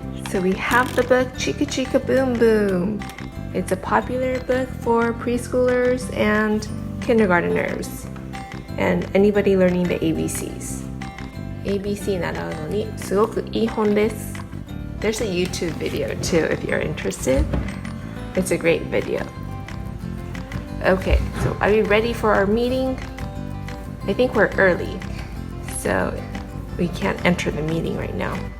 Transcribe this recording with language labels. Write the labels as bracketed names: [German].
[English] So we have the book Chika Chika Boom Boom. It's a popular book for preschoolers and kindergarteners and anybody learning the ABCs. [Japanese] ABC 習うのにすごくいい本です。 [English] There's a YouTube video too if you're interested. It's a great video. Okay, so are we ready for our meeting? I think we're early, so we can't enter the meeting right now.